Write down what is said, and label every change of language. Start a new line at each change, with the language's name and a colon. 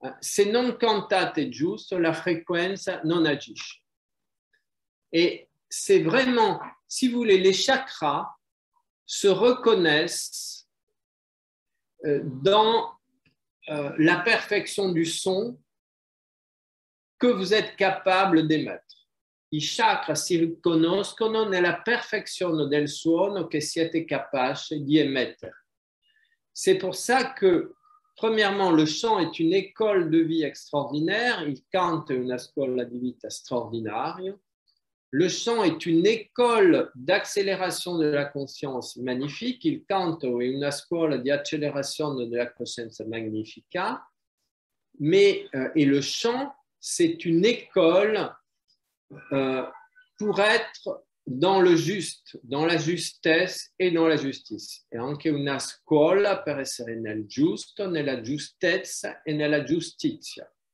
Italian: Se non cantate giusto, la frequenza non agisce.
French: Et c'est vraiment, si vous voulez, les chakras se reconnaissent dans la perfection du son que vous êtes capable d'émettre.
Italian: I chakra si riconoscono nella perfezione del suono che siete capaci di emettere.
French: C'est pour ça que, premièrement, le chant est une école de vie extraordinaire.
Italian: Il canto è una scuola di vita straordinaria.
French: Le chant est une école d'accélération de la conscience magnifique.
Italian: Il canto è una scuola di accelerazione della coscienza magnifica.
French: Mais, et le chant, c'est une école pour être dans le juste, dans la justesse et dans la justice.
Italian: È anche una scuola per essere nel giusto, nella giustezza e nella giustizia.